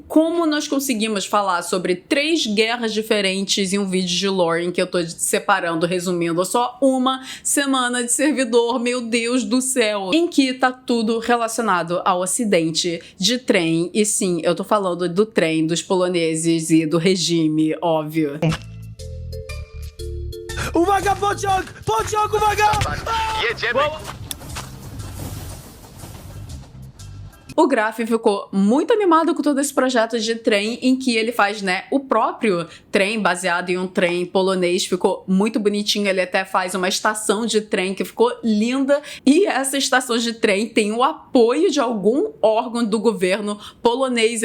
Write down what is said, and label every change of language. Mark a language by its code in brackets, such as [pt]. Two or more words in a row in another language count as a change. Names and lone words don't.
[pt] Como nós conseguimos falar sobre 3 guerras diferentes em um vídeo de lore em que eu tô separando, resumindo, só uma semana de servidor, meu Deus do céu, em que tá tudo relacionado ao acidente de trem, e sim, eu tô falando do trem dos poloneses e do regime, óbvio. [pl] Uwaga, pociąg! Pociąg, uwaga! Jedziemy! [pt] O Graf ficou muito animado com todo esse projeto de trem em que ele faz, né, o próprio trem baseado em um trem polonês. Ficou muito bonitinho, ele até faz uma estação de trem que ficou linda, e essa estação de trem tem o apoio de algum órgão do governo polonês.